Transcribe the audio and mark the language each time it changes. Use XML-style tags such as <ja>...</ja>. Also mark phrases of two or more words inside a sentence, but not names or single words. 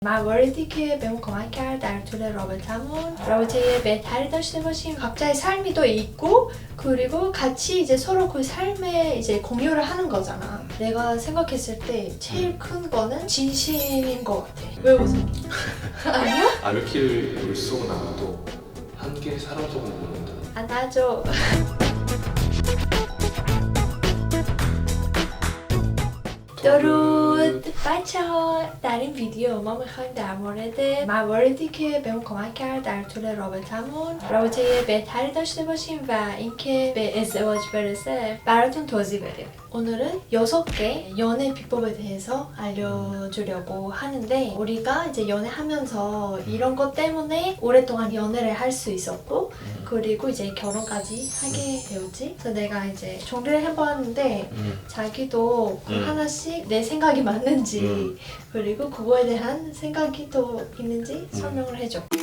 <fa>مواردی که بهم کمک کرد در طول رابطمون رابطه بهتری داشته باشیم.</fa> <ko>각자의 삶이 또 있고 그리고 같이 이제 서로 그 삶에 이제 공유를 하는 거잖아. 내가 생각했을 때 제일 큰 거는 진심인 것 같아. 왜 웃어? 아니야? 아, 몇 킬을 쏘고 나가도 한 개 사람 속은 모른다. 안아줘.</ko> <fa>درود بچه ها، در این ویدیو ما میخوایم در مورد مواردی که بهمون کمک کرد در طول رابطمون رابطه بهتری داشته باشیم و اینکه به ازدواج برسه براتون توضیح بدیم.</fa> <ko>오늘은 6개 연애 비법에 대해서 알려주려고 하는데 우리가 이제 연애하면서 이런 것 때문에 오랫동안 연애를 할 수 있었고 그리고 이제 결혼까지 하게 되었지. 그래서 내가 이제 정리를 해보았는데 자기도 하나씩 내 생각이 맞는지 그리고 그거에 대한 생각이 또 있는지 설명을 해줘.</ko>